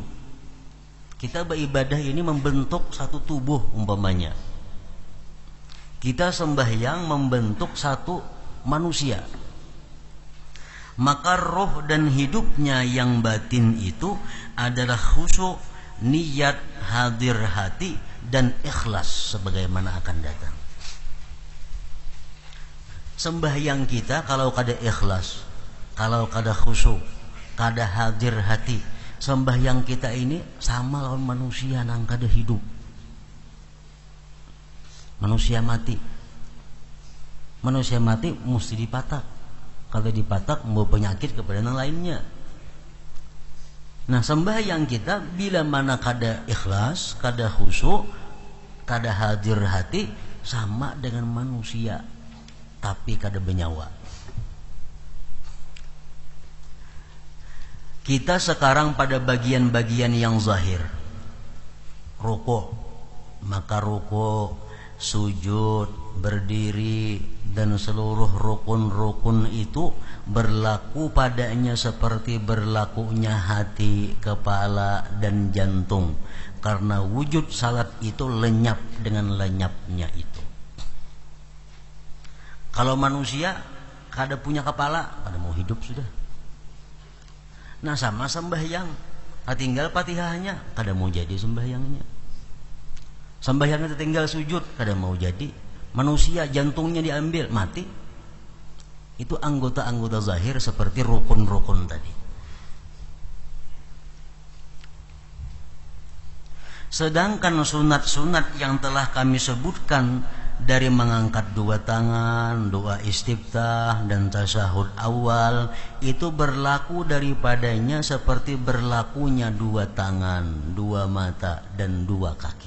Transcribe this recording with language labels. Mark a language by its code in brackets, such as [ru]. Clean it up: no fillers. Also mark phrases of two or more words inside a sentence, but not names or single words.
[id] Kita beribadah ini membentuk satu tubuh umpamanya. Kita sembahyang membentuk satu manusia. Maka roh dan hidupnya yang batin itu adalah khusyuk, niat, hadir hati, dan ikhlas sebagaimana akan datang. Sembahyang kita kalau kada ikhlas, kalau kada khusyuk, kada hadir hati, sembahyang kita ini sama lawan manusia nang kada hidup. Manusia mati. Manusia mati mesti dipatak. Kalau dipatak membawa penyakit kepada yang lainnya. Nah, sembahyang kita bila mana kada ikhlas, kada khusyuk, kada hadir hati, sama dengan manusia tapi kada bernyawa. Kita sekarang pada bagian-bagian yang zahir. Rukuk, maka rukuk, sujud, berdiri, dan seluruh rukun-rukun itu berlaku padanya seperti berlakunya hati, kepala, dan jantung. Karena wujud salat itu lenyap dengan lenyapnya itu. Kalau manusia kada punya kepala, kada mau hidup sudah. Nah sama sembahyang, tinggal Fatihahnya, kada mau jadi sembahyangnya. Sembahyangnya tinggal sujud, kada mau jadi. Manusia jantungnya diambil, mati. Itu anggota-anggota zahir seperti rukun-rukun tadi. Sedangkan sunat-sunat yang telah kami sebutkan dari mengangkat dua tangan, doa istiftah, dan tasyahud awal, itu berlaku daripadanya seperti berlakunya dua tangan, dua mata, dan dua kaki.